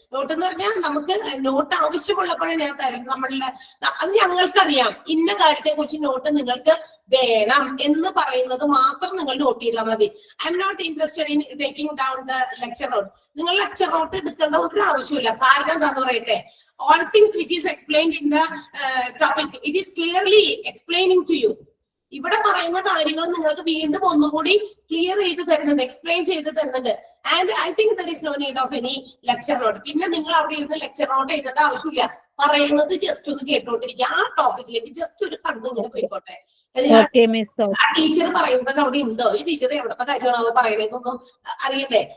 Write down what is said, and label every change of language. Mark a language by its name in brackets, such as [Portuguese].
[Malayalam] Not എന്ന് പറഞ്ഞാൽ നമുക്ക് നോട്ട് ആവശ്യമുള്ളപ്പോഴേ ഞാൻ തരും. നമ്മളുടെ അത് ഞങ്ങൾക്കറിയാം ഇന്ന കാര്യത്തെ കുറിച്ച് നോട്ട് നിങ്ങൾക്ക് വേണം എന്ന് പറയുന്നത് മാത്രം നിങ്ങൾ നോട്ട് ചെയ്താൽ മതി. [English] I'm not interested in taking down the lecture note. [Malayalam] നിങ്ങൾ ലെക്ചർ നോട്ട് എടുക്കേണ്ട ഒരു ആവശ്യമില്ല. കാരണം എന്താന്ന് പറയട്ടെ, [English] all things which is explained in the topic, it is clearly explaining to you. [Malayalam] ഇവിടെ പറയുന്ന കാര്യങ്ങൾ നിങ്ങൾക്ക് വീണ്ടും ഒന്നുകൂടി ക്ലിയർ ചെയ്ത് തരുന്നുണ്ട്, എക്സ്പ്ലെയിൻ ചെയ്ത് തരുന്നുണ്ട്. [English] And I think there is no need of any lecture note. [Malayalam] പിന്നെ നിങ്ങൾ അവിടെ ഇരുന്ന് ലെക്ചർ നോട്ട് എഴുതേണ്ട ആവശ്യമില്ല. പറയുന്നത് ജസ്റ്റ് ഒന്ന് കേട്ടോണ്ടിരിക്കുക. ആ ടോപ്പിക്കിലേക്ക് ജസ്റ്റ് ഒരു കണ്ണു ഇങ്ങനെ പോയിക്കോട്ടെ. ആ ടീച്ചർ പറയുന്നത് അവിടെ ഉണ്ടോ, ഈ ടീച്ചർ എവിടത്തെ കാര്യമാണോ പറയണതെന്നൊന്നും അറിയണ്ടേ.